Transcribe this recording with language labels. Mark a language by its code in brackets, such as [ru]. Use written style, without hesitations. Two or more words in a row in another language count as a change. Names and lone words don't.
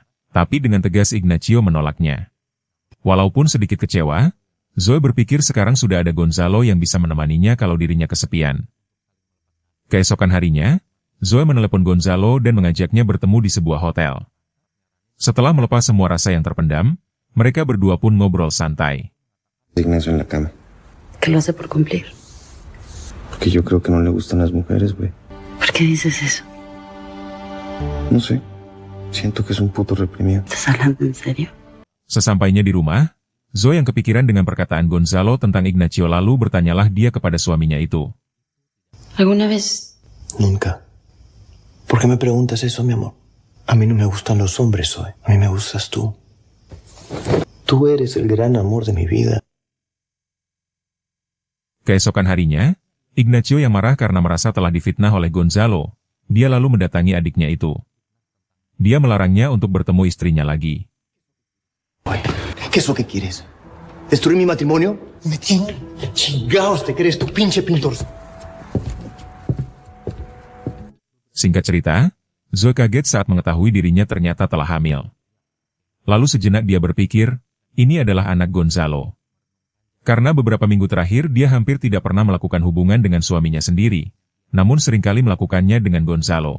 [id] Tapi dengan tegas Ignacio menolaknya. Walaupun sedikit kecewa, Zoe berpikir sekarang sudah ada Gonzalo yang bisa menemaninya kalau dirinya kesepian. Keesokan harinya, Zoe menelepon Gonzalo dan mengajaknya bertemu di sebuah hotel. Setelah melepas semua rasa yang terpendam, mereka berdua pun ngobrol santai. [es] Ignacio en la cama. ¿Qué lo hace por cumplir? Porque yo creo que no le gustan las mujeres, güey. ¿Por qué dices eso? No sé. Siento que es un puto reprimido. ¿Estás hablando en serio? [id] Sesampainya di rumah, Zoe yang kepikiran dengan perkataan Gonzalo tentang Ignacio lalu bertanyalah dia kepada suaminya itu. [es] ¿Alguna vez? Nunca. ¿Por qué me preguntas eso, mi amor? A mí no me gustan los hombres, Zoe. A mí me gustas tú. Tú eres el gran amor de mi vida. [id] Keesokan harinya, Ignacio yang marah karena merasa telah difitnah oleh Gonzalo, dia lalu mendatangi adiknya itu. Dia melarangnya untuk bertemu istrinya lagi. [es] ¿Qué es lo que quieres? ¿Destruir mi matrimonio? Me tiene chingados, ¿te crees, tu pinche pintor? [id] Singkat cerita, Zoe kaget saat mengetahui dirinya ternyata telah hamil. Lalu sejenak dia berpikir, ini adalah anak Gonzalo. Karena beberapa minggu terakhir dia hampir tidak pernah melakukan hubungan dengan suaminya sendiri, namun seringkali melakukannya dengan Gonzalo.